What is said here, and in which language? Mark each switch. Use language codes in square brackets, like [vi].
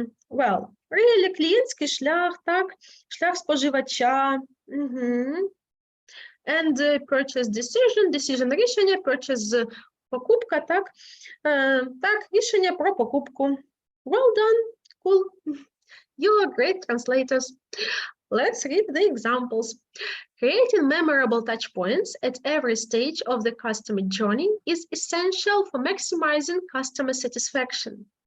[en] Well, really, [uk] клієнтський шлях, так, шлях споживача. [en] And purchase decision рішення, purchase покупка, так. [uk] Так, рішення про покупку. [en] Well done, cool. You are great translators. Let's read the examples. Creating memorable touch points at every stage of the customer journey is essential for maximizing customer satisfaction.